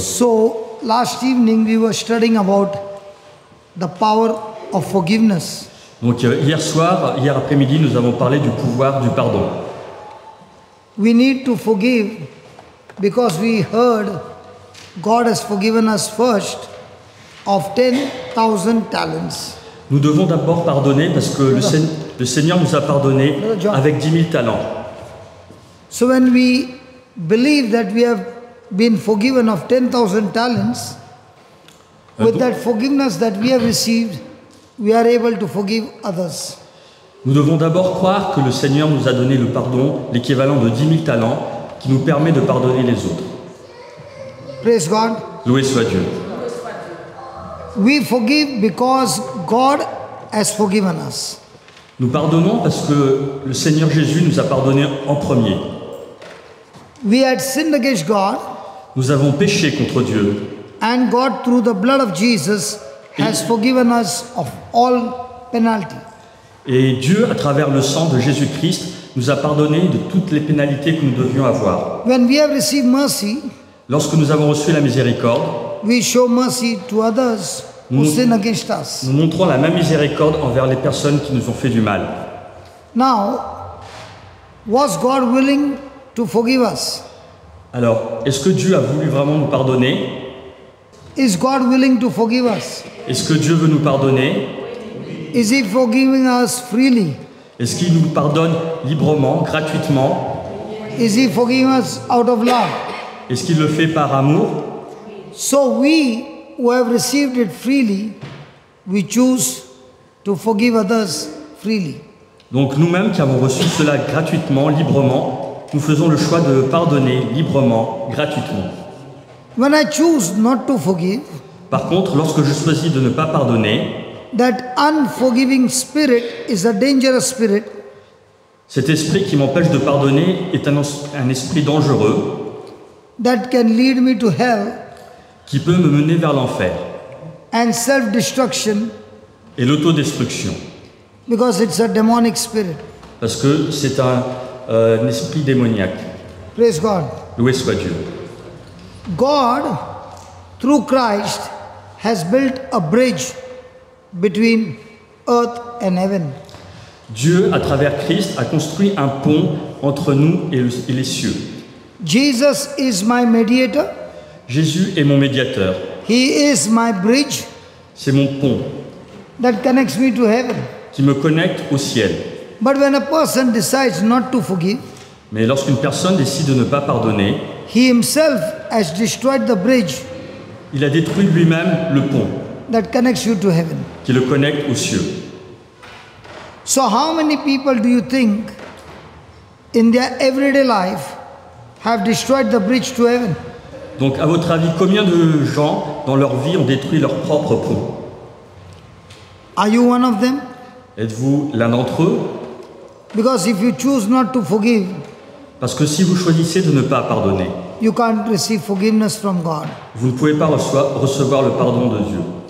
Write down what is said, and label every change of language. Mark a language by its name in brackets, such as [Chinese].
[English] So, last evening we were studying about the power of forgiveness. [French] Donc hier après-midi, nous avons parlé du pouvoir du pardon. [English] We need to forgive because we heard God has forgiven us first of 10,000 talents. [French] Nous devons d'abord pardonner parce que le Seigneur nous a pardonné avec 10 000 talents. [English] So when we believe that we have been forgiven of 10,000 talents, with that forgiveness that we have received, we are able to forgive others. [French] Nous devons d'abord croire que le Seigneur nous a donné le pardon, l'équivalent de 10 000 talents, qui nous permet de pardonner les autres. [English] Praise God. [French] Loué soit Dieu. [English] We forgive because God has forgiven us. [French] Nous pardonnons parce que le Seigneur Jésus nous a pardonné en premier. [English] We had sinned against God, [French] Nous avons péché contre Dieu. [English] and God, through the blood of Jesus, has forgiven us of all penalty. [French] Et Dieu, à travers le sang de Jésus-Christ, nous a pardonné de toutes les pénalités que nous devions avoir. [English] When we have received mercy, [French] Lorsque nous avons reçu la miséricorde, [English] we show mercy to others who sin against us. [French] nous montrons la même miséricorde envers les personnes qui nous ont fait du mal. [English] Now, was God willing to forgive us? [French] Alors, est-ce que Dieu a voulu vraiment nous pardonner? [English] Is God willing to forgive us? [French] Est-ce que Dieu veut nous pardonner? [English] Is He forgiving us freely? [French] Est-ce qu'il nous pardonne librement, gratuitement? [English] Is He forgiving us out of love? [French] Est-ce qu'il le fait par amour? [English] So we who have received it freely, we choose to forgive others freely. [French] Donc nous-mêmes qui avons reçu cela gratuitement, librement, nous faisons le choix de pardonner librement, gratuitement. [English] When I choose not to forgive, [French] Par contre, lorsque je choisis de ne pas pardonner, [English] that unforgiving spirit is a dangerous spirit [French] cet esprit qui m'empêche de pardonner est un esprit dangereux [English] that can lead me to hell [French] qui peut me mener vers l'enfer [English] and self-destruction [French] et l'autodestruction, [English] because it's a demonic spirit. [French] parce que c'est un esprit démoniaque. [English] Praise God. [French] Loué soit Dieu. [English] God, through Christ, has built a bridge between earth and heaven. [French] Dieu, à travers Christ, a construit un pont entre nous et les cieux. [English] Jesus is my mediator. [French] Jésus est mon médiateur. [English] He is my bridge [French] C'est mon pont [English] that connects me to heaven. [French] qui me connecte au ciel. [English] But when a person decides not to forgive, [French] Mais lorsqu'une personne décide de ne pas pardonner, [English] he himself has destroyed the bridge [French] il a détruit lui-même le pont [English] that connects you to heaven. [French] qui le connecte aux cieux. [English] So how many people do you think in their everyday life have destroyed the bridge to heaven? [French] Donc, à votre avis, combien de gens dans leur vie ont détruit leur propre pont? [English] Are you one of them? [French] Êtes-vous l'un d'entre eux? [English] Because if you choose not to forgive, [French] Parce que si vous choisissez de ne pas pardonner, [English] you can't receive forgiveness from God. [French] vous ne pouvez pas recevoir le pardon de Dieu.